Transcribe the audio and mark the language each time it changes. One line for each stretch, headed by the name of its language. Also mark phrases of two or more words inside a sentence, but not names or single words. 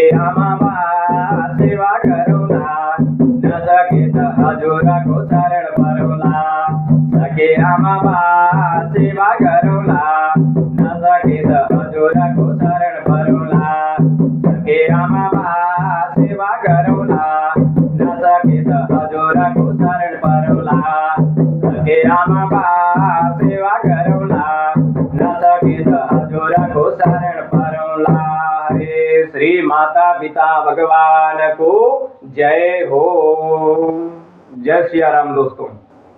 Nepali: आमा बा सेवा गरौँला नसके त हजुरको शरण परौँला सके आमा बा सेवा गरौँला नसके त हजुरको शरण परौँला सके आमा बा सेवा गरौँला नसके त हजुरको शरण परौँला सके आमा बा सेवा गरौँला नसके त हजुरको शरण परौँला। हरे श्री माता पिता भगवान को जय हो।
Hindi: जय सिया राम दोस्तों।